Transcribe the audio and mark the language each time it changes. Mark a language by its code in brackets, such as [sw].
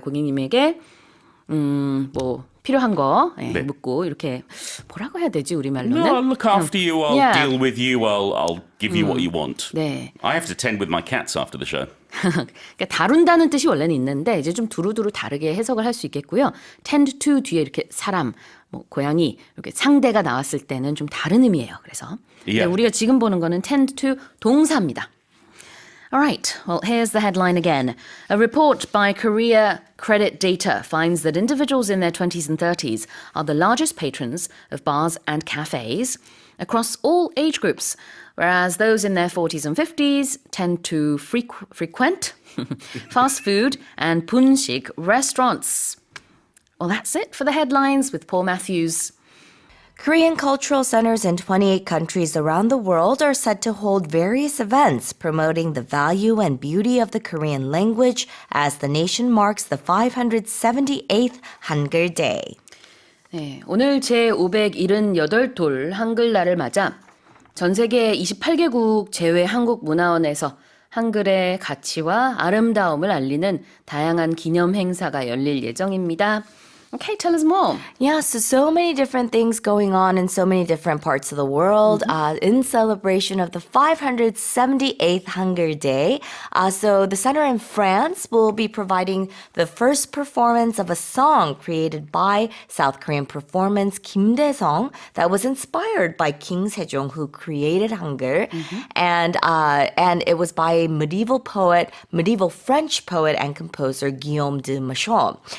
[ko] 고객님에게 뭐 필요한 거 묻고 이렇게 뭐라고 해야 되지 우리말로는? [en] No, I'll look after you. I'll deal with you. I'll give you what you want. [ko] 네. [en] I have to tend with my cats after the show. [ko] 그러니까 다룬다는 뜻이 원래는 있는데 이제 좀 두루두루 다르게 해석을 할 수 있겠고요. tend to 뒤에 이렇게 사람, 뭐 고양이 이렇게 상대가 나왔을 때는 좀 다른 의미예요. 그래서 근데 우리가 지금 보는 거는 tend to 동사입니다. [en] All right, well, here's the headline again. A report by Korea Credit Data finds that individuals in their 20s and 30s are the largest patrons of bars and cafes across all age groups, whereas those in their 40s and 50s tend to frequent fast food and 분식 restaurants. Well, that's it for the headlines with Paul Matthews. Korean cultural centers in 28 countries around the world are set to hold various events promoting the value and beauty of the Korean language as the nation marks the 578th Hangul Day. [ko] 네, 오늘 제578돌 한글날을 맞아 전 세계 28개국 제외 한국문화원에서 한글의 가치와 아름다움을 알리는 다양한 기념 행사가 열릴 예정입니다. [en] Okay, tell us more. Yeah, so many different things going on in so many different parts of the world in celebration of the 578th Hunger Day. So the center in France will be providing the first performance of a song created by South Korean performance Kim Dae-sung that was inspired by King Sejong, who created hunger, and it was by medieval French poet and composer Guillaume de Machaut.